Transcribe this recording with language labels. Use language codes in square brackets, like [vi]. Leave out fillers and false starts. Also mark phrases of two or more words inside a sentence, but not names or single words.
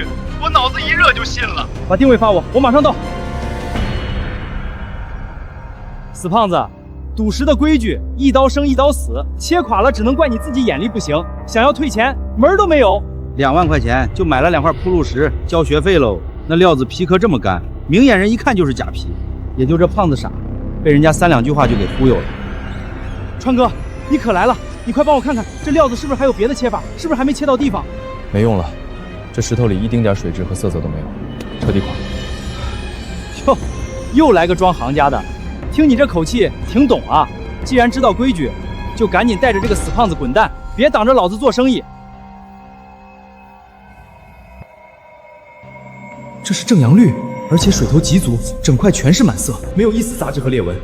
[zh] 我腦子一熱就信了。把定位發我，我馬上到。死胖子，賭石的規矩，一刀生一刀死，切垮了只能怪你自己眼力不行，想要退錢門兒都沒有。 2萬塊錢就買了2塊鋪路石，交學費嘍。那料子皮殼這麼乾，明眼人一看就是假皮，也就這胖子傻，被人家3、2句話就給忽悠了。川哥，你可來了，你快幫我看看，這料子是不是還有別的切法？是不是還沒切到地方？沒用了，這石頭裡一丁點水質和色澤都沒有，徹底垮。喲，又來個裝行家的，聽你這口氣挺懂啊。既然知道規矩，就趕緊帶着這個死胖子滾蛋，別擋着老子做生意。這是正陽綠，而且水頭極足，整塊全是滿色，沒有一絲雜質和裂紋。